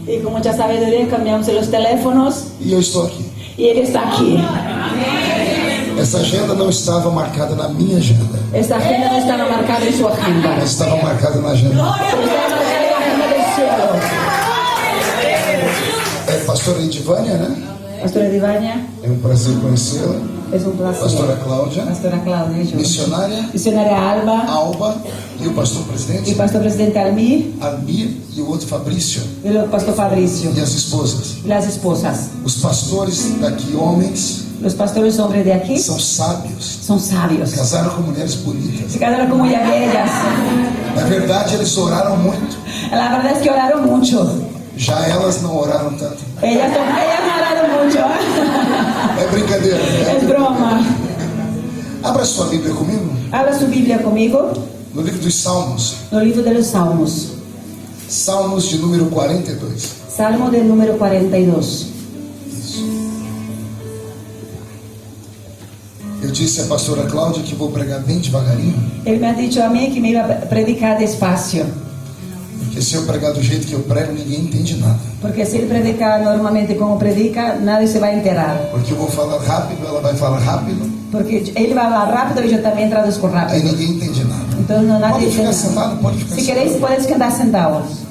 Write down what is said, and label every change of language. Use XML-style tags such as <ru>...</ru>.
<es>Y con mucha sabiduría cambiamos los teléfonos.</es> <pt>E eu estou aqui.</pt> <es>Y él está aquí.</es> <pt>Essa agenda não estava marcada na minha agenda.</pt> <es>Esta agenda no estaba marcada en su agenda.</es> <pt>Mas estava marcada na agenda.</pt> <es>Estaba marcada en la agenda del cielo.</es> <pt>É pastora Edivânia, né? Pastora Divania, É um prazer conhecê-la.</pt> <es>es un placer.</es> <pt>Pastora Cláudia,</pt> <es>Pastora Claudia, yo.</es> <pt>missionária</pt> <es>Misionaria Alba</es> <pt>Alba e o pastor presidente</pt> <es>y Pastor Presidente Almir</es> <pt>Almir e o outro Fabrício</pt> <es>y el Pastor Fabricio</es> <pt>e as esposas.</pt> <es>y las esposas.</es> <pt>Os pastores daqui, homens,</pt> <es>Los pastores hombres de aquí</es> <pt>são sábios.</pt> <es>son sabios.</es> <pt>Casaram com mulheres bonitas.</pt> <es>Se casaron con muy bellas.</es> <pt>Na verdade, eles oraram muito.</pt> <es>La verdad es que oraron mucho.</es> <pt>Já elas não oraram tanto.</pt> <es>Ellas no oraron mucho.</es> <pt>É brincadeira, né?</pt> <es>Es broma.</es> <pt>Abra sua Bíblia comigo.</pt> <es>Abra su Biblia conmigo.</es> <pt>No livro dos Salmos.</pt> <es>No libro de los Salmos.</es> <pt>Salmos de número 42.</pt> <es>Salmo del número 42.</es> <pt>Isso. Eu disse à pastora Cláudia que vou pregar bem devagarinho.</pt> <es>Él me ha dicho a mí que me iba a predicar despacio.</es> <pt>Porque se eu pregar do jeito que eu prego, ninguém entende nada.</pt> <es>Porque si él predica normalmente como predica, nadie se va a enterar.</es> <pt>Porque eu vou falar rápido, ela vai falar rápido.</pt> <es>Porque él va a hablar rápido y yo también traduzco</es> <pt>Aí</pt> <es>rápido.</es> <pt>ninguém entende nada.</pt> <es>Entonces no nadie</es> <pt>Pode ficar</pt> <es>entiende.</es> <pt>sentado, pode ficar</pt> <es>Si</es> <pt>sentado.</pt> <es>queréis, puedes quedar sentados.</es>